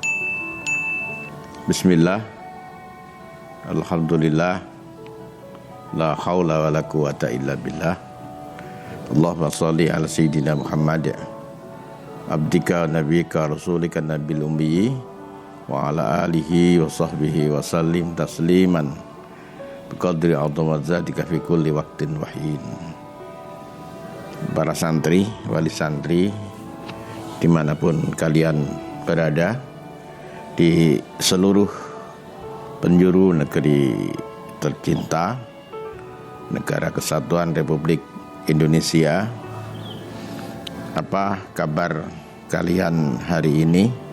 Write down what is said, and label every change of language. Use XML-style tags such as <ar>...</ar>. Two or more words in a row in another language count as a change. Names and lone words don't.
<ar>بسم الله الحمد لله لا حول ولا قوة إلا بالله. اللهم صل على سيدنا محمد عبدك نبيك رسولك النبي الأمي وعلى آله وصحبه وسلم تسليما بقدر عظمتك في كل وقت وحين.</ar> <id>Para santri, wali santri dimanapun kalian berada di seluruh penjuru negeri tercinta, Negara Kesatuan Republik Indonesia. Apa kabar kalian hari ini?</id>